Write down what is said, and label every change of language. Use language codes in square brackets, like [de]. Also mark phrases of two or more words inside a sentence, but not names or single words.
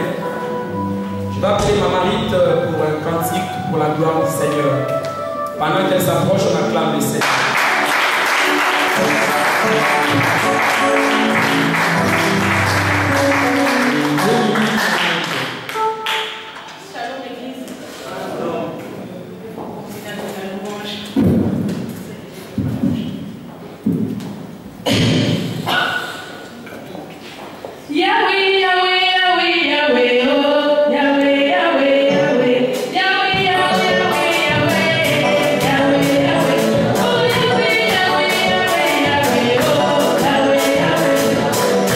[fr] Je vais appeler ma marite pour un cantique pour la gloire du Seigneur. Pendant qu'elle s'approche, on acclame le Seigneur. Shalom l'église. Yahweh, Yahweh, Yahweh, Yahweh, oh, Yahweh, Yahweh, Yahweh, Yahweh, Yahweh, Yahweh, Yahweh, Yahweh, oh, Yahweh, Yahweh, Yahweh, Yahweh, oh, Yahweh, Yahweh.